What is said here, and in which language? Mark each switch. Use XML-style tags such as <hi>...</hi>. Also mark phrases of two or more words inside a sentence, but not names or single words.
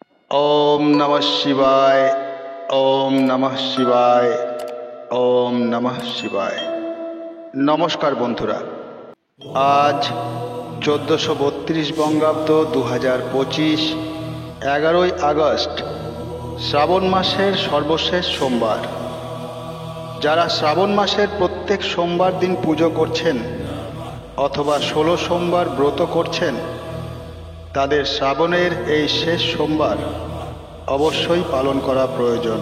<sa>ओम नमः शिवाय। ओम नमः शिवाय। ओम नमः शिवाय।</sa> <bn>নমস্কার বন্ধুরা, আজ 1432 বঙ্গাব্দ 2025 11 আগস্ট শ্রাবণ মাসের সর্বশেষ সোমবার। যারা শ্রাবণ মাসের প্রত্যেক সোমবার দিন পুজো করছেন অথবা 16 সোমবার ব্রত করছেন, তাদের শ্রাবণের এই শেষ সোমবার অবশ্যই পালন করা প্রয়োজন।</bn>